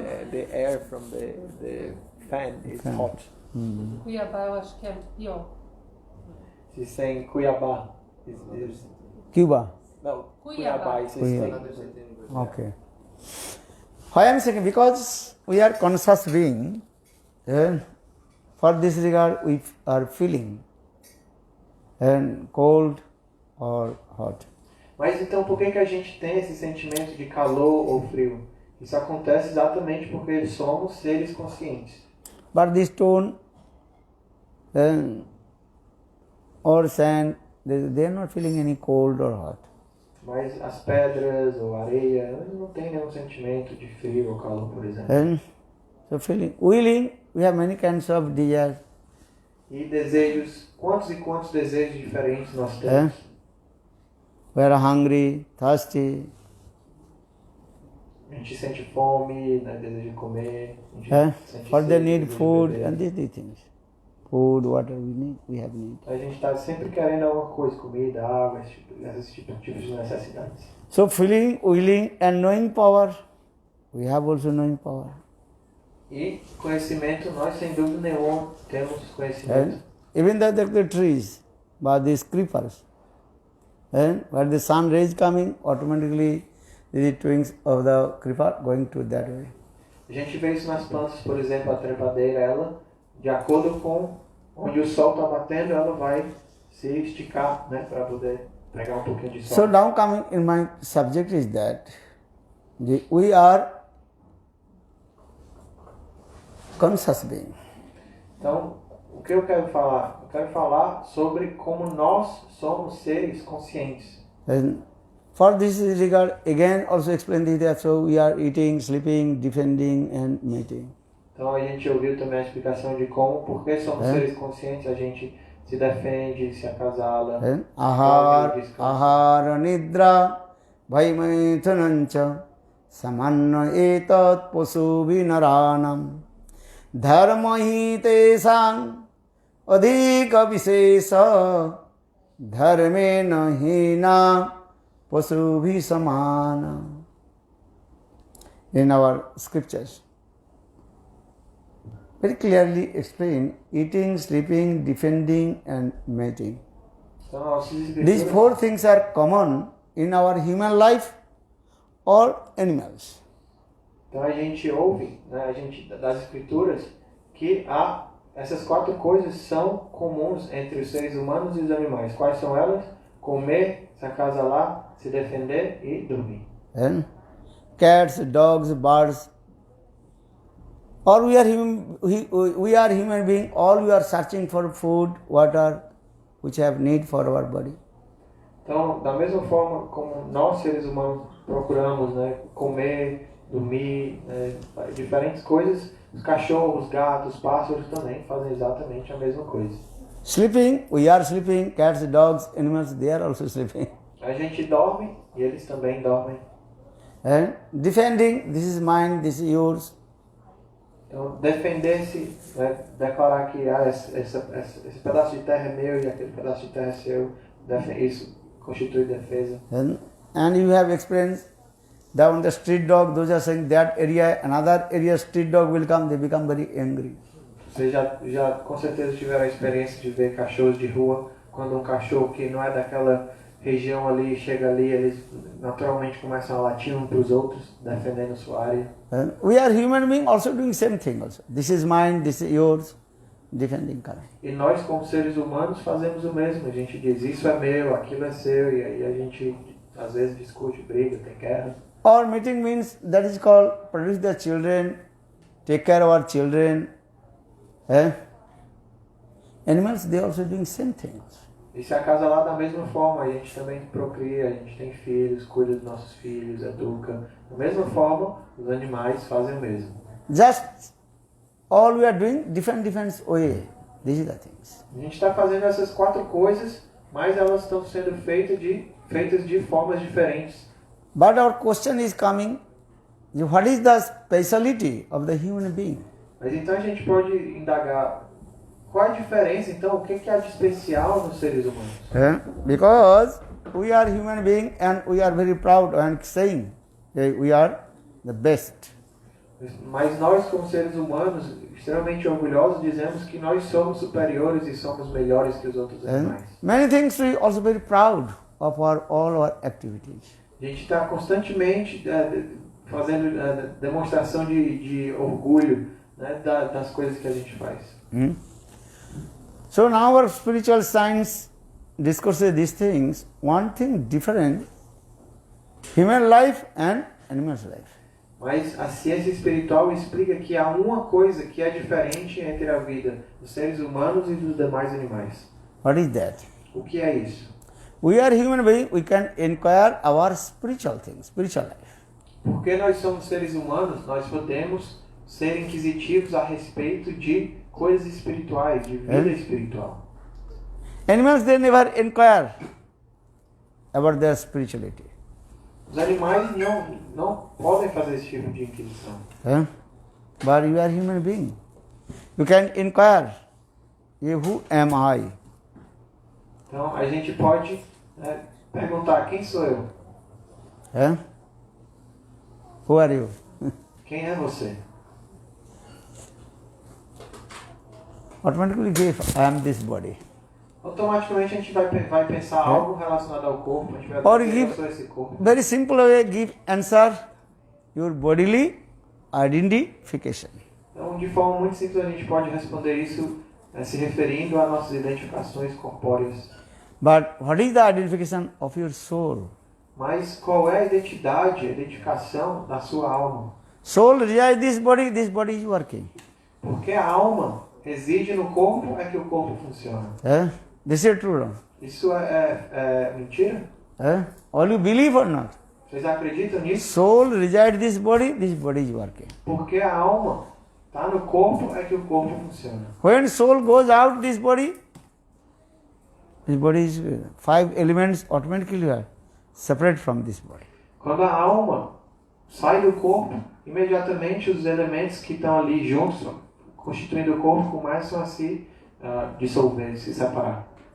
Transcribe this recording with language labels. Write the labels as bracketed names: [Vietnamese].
[English] The air from the fan is hot. [Portuguese] Cuiabá eu acho que é pior. [English] Se saying Cuiabá is Cuba. no, Cuiabá. is Cuiabá. state. Okay. Why I am saying? Because we are conscious being. For this regard, we are feeling and cold or hot. [Portuguese] Mas então por que a gente tem esse sentimento de calor ou frio? Isso acontece exatamente porque somos seres conscientes. [English] But this stone or sand, they are not feeling any cold or hot. [Portuguese] Mas as pedras ou areia não tem nenhum sentimento de frio ou calor, por exemplo. [English] So feeling, willing, we have many kinds of desires. [Portuguese] E desejos, quantos e quantos desejos diferentes nós temos? [English] We are hungry, thirsty. [Portuguese] A gente sente fome, né, desejo de comer. A gente sente [English] For they [Portuguese] sede, [English] need [Portuguese] desejo de [English] food [Portuguese] beber. [English] and these things. Food, water we have need. [Portuguese] A gente está sempre querendo alguma coisa, comida, água, esses tipos de necessidades. [English] So feeling, willing and knowing power, we have also knowing power. [Portuguese] E conhecimento, nós sem dúvida nenhuma temos conhecimento. [English] Even the trees, but these creepers, where the sun rays coming, automatically the twins of the creeper going to that way. [Portuguese] A gente vê isso nas plantas, por exemplo, a trepadeira, ela, de acordo com onde o sol está batendo, ela vai se esticar, né, para poder pegar um pouquinho de sol. [English] So now coming in my subject is that we are conscious being. [Portuguese] Então, o que eu quero falar? Eu quero falar sobre como nós somos seres conscientes. [English] And for this regard, again also explain that so we are eating, sleeping, defending and mating. [Portuguese] Então a gente ouviu também a explicação de como, porque somos seres conscientes, a gente se defende, se acasala. [Sanskrit] Ahara nidra bhaimaithunancha samanna etat pasu vinaranam dharma hi tesang adhika visesa dharme nahina pasu bhi samana. [English] in our scriptures. Very clearly explained eating, sleeping, defending, and mating. [Portuguese] Então, nossas [English] These [Portuguese] escrituras, [English] four things are common in our human life or animals. [Portuguese] então a gente ouve, né, a gente das escrituras que essas quatro coisas são comuns entre os seres humanos e os animais. Quais são elas? Comer, se acasalar, se defender e dormir. [English] And cats, dogs, birds, or we are human being, all we are searching for food, water, which have need for our body. [Portuguese] Então, da mesma forma como nós seres humanos procuramos, né, comer, dormir, diferentes coisas, os cachorros, gatos, pássaros também fazem exatamente a mesma coisa. [English] Sleeping, we are sleeping, cats, dogs, animals, they are also sleeping. [Portuguese] A gente dorme e eles também dormem. [English] And defending, this is mine, this is yours. [Portuguese] Então, defender-se, né, declarar que esse pedaço de terra é meu e aquele pedaço de terra é seu, isso constitui defesa. [English] And you have experienced that when the street dog, those are saying that area, another area street dog will come, they become very angry. [Portuguese] Vocês já com certeza tiveram a experiência de ver cachorros de rua, quando um cachorro que não é daquela região ali chega ali, eles naturalmente começam a latir uns para os outros, defendendo sua área. [English] And we are human beings also doing same thing also. This is mine, this is yours, defending color. [Portuguese] E nós, como seres humanos, fazemos o mesmo. A gente diz, isso é meu, aquilo é seu, e aí a gente às vezes discute, briga, tem guerra. [English] Or meeting means that is called produce the children, take care of our children. Animals, they also doing same things. [Portuguese] E se acasalar da mesma forma, a gente também procria, a gente tem filhos, cuida dos nossos filhos, educa. Da mesma forma, os animais fazem o mesmo. [English] Just all we are doing different way. These are the things. [Portuguese] A gente está fazendo essas quatro coisas, mas elas estão sendo feitas de formas diferentes. [English] But our question is coming, what is the speciality of the human being? [Portuguese] Mas então a gente pode indagar, qual a diferença então, o que há de especial nos seres humanos? [English] Because we are human being and we are very proud and saying we are the best. [Portuguese] Mas nós, como seres humanos, extremamente orgulhosos, dizemos que nós somos superiores e somos melhores que os outros animais. [English] Many things we also very proud of all our activities. [Portuguese] A gente está constantemente fazendo demonstração de orgulho, né, das coisas que a gente faz. [English] So now our spiritual science discusses these things, one thing different, human life and animal's life. [Portuguese] Mas a ciência espiritual explica que há uma coisa que é diferente entre a vida dos seres humanos e dos demais animais. [English] What is that? [Portuguese] O que é isso? [English] We are human beings, we can inquire our spiritual things, spiritual life. [Portuguese] Porque nós somos seres humanos, nós podemos ser inquisitivos a respeito de coisas espirituais, de vida espiritual. [English] Animals, they never inquire about their spirituality. [Portuguese] Os animais não podem fazer esse tipo de inquisição. [English] But you are human being. You can inquire, who am I? [Portuguese] Então a gente pode perguntar, quem sou eu? [English] Who are you? [Portuguese] Quem é você? [English] Automatically give, I am this body. [Portuguese] Automaticamente a gente vai pensar algo relacionado ao corpo, a gente vai [English] Or [Portuguese] dizer, [English] give [Portuguese] eu sou esse corpo. [English] very simple way, give answer your bodily identification. [Portuguese] Então, de forma muito simples, a gente pode responder isso se referindo a nossas identificações corpóreas. [English] But what is the identification of your soul? [Portuguese] Mas qual é a identificação da sua alma? [English] Soul resides this body is working. [Portuguese] Porque a alma reside no corpo, é que o corpo funciona. [English] This is true. [Portuguese] Isso é mentira? [English] All you believe or not? [Portuguese] Vocês acreditam nisso? [English] Soul resides this body is working. [Portuguese] Porque a alma está no corpo, é que o corpo funciona. [English] When soul goes out this body is 5 elements automatically are separate from this body. [Portuguese] Quando a alma sai do corpo, imediatamente os elementos que estão ali juntos, constituindo o corpo, começam a se dissolver, se separar.